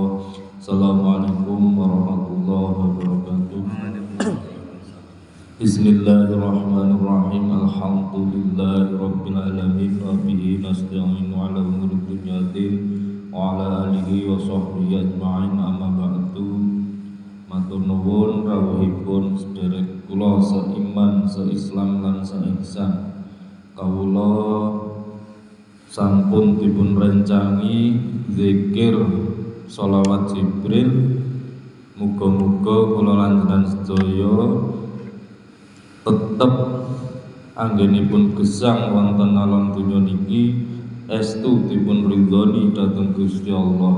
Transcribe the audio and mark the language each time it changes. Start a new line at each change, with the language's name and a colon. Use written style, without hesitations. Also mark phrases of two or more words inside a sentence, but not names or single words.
Arabic: السلام عليكم ورحمة الله وبركاته. بسم الله الرحمن الرحيم. الحمد لله رب العالمين وبه نستعين على أمور الدنيا والدين وعلى آله وصحبه أجمعين أما بعد.
Javanese: Matur nuwun rawuhipun sedherek kula seiman, seislam lan seihsan. Kawula sampun dipun rencangi zikir sholawat Jibril. Muga-muga kula lanjenengan sedaya tetep anggenipun gesang wonten alam dunya niki estu dipun ridhoni dhateng Gusti Allah.